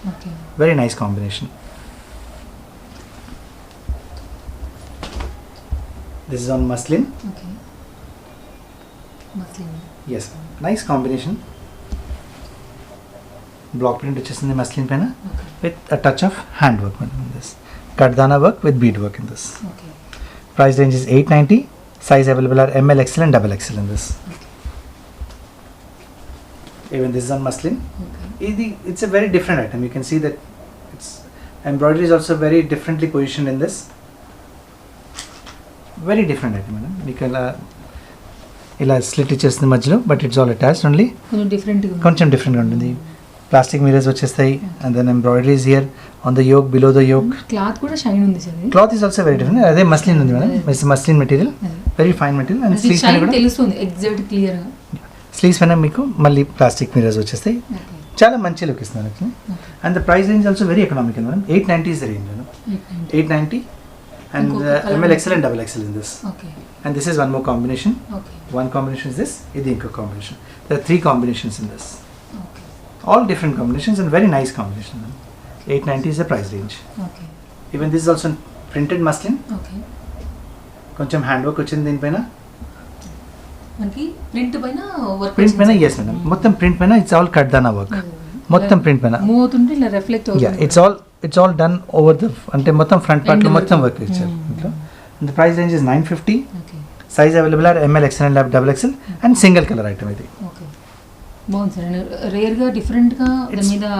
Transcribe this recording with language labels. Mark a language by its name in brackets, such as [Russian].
[English] Okay very nice combination. This is on muslin. Okay muslin. Yes, nice combination. Block print [Telugu] వచ్చేసింది muslin పైన. Okay [English] with a touch of handwork madam in this. Kardana work with bead work in this. Okay Price range is 890. Size available are ML, XL and double XL in this. Even this is on muslin. Okay It's a very different item. You can see that it's embroidery is also very differently positioned in this. Very different item madam. [Telugu] మీకు ఇలా slit ఇచ్చేస్తుంది మధ్యలో, [English] But it's all attached only. [Telugu] కొంచెం డిఫరెంట్గా ఉంది. కొంచెం డిఫరెంట్గా ఉంటుంది. [English] plastic mirrors [Telugu] వచ్చేస్తాయి [English] And then embroideries here on the yoke, below the yoke. [Telugu] Cloth కూడా షైన్ ఉంది సార్ ఇది. [English] Cloth is also very different. [Telugu] అదే మస్లిన్ ఉంది madam, [English] It's muslin material, very fine material. [Telugu] And sleeves పైన కూడా తెలుస్తుంది ఎగ్జాక్ట్ క్లియర్గా. స్లీవ్స్ పైన మీకు మళ్ళీ ప్లాస్టిక్ మిరర్స్ వచ్చేస్తాయి. ఓకే చాలా మంచి లుక్ ఇస్తుంది actually. [English] And the price range also very economical madam. 890 is the range madam. 890 and ML, XL and double XL in this. Okay And this is one more combination. Okay One combination is this, [Telugu] idi inko combination. [English] There are 3 combinations in this. Okay All different combinations and very nice combination. 890 is the price range. Okay Even this is also printed muslin. Okay [Telugu] కొంచెం hand work వచ్చింది దీనిపైన. మనకి print పైన work print పైన [English] yes madam. [Telugu] మొత్తం print పైన [English] it's all [Telugu] కడ్దానా work. మొత్తం print పైన. మూవ్ అవుతుంటే ఇలా రిఫ్లెక్ట్ [English] Yeah, [Telugu] అవుతుంది. [English] it's all done over the [Telugu] అంటే మొత్తం ఫ్రంట్ పార్ట్ లో మొత్తం వర్క్ ఇచ్చారు దీంట్లో. [English] The price range is 950. Okay Size available are ML, XL and double XL and single color item ఇది. [Telugu] ఓకే బాగుంది సార్. రేర్గా డిఫరెంట్గా దాని మీద